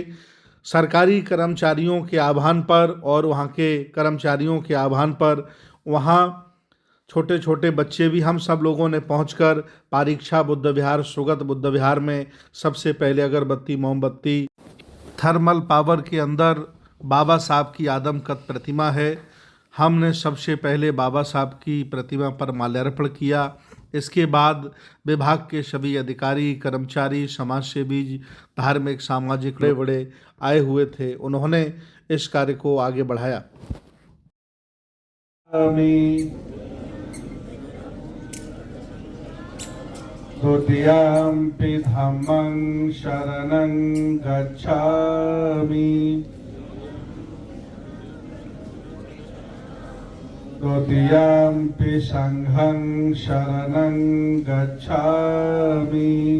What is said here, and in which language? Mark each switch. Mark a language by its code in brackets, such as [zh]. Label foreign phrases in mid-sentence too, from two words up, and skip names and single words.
[hi] सरकारी कर्मचारियों के आह्वान पर और वहाँ के कर्मचारियों के आह्वान पर वहाँ छोटे छोटे बच्चे भी, हम सब लोगों ने पहुंचकर पारीक्षा बुद्ध विहार, सुगत बुद्ध विहार में सबसे पहले अगरबत्ती, मोमबत्ती, [en] thermal power [hi] के अंदर बाबा साहब की आदमकद प्रतिमा है, हमने सबसे पहले बाबा साहब की प्रतिमा पर माल्यार्पण किया। इसके बाद विभाग के सभी अधिकारी, कर्मचारी, समाजसेवी, धार्मिक, सामाजिक बड़े बड़े आए हुए थे, उन्होंने इस कार्य को आगे बढ़ाया। [pi] द्वितीयम्पि धम्मं शरणं गच्छामि द्वितीयम्पि संघं शरणं गच्छामि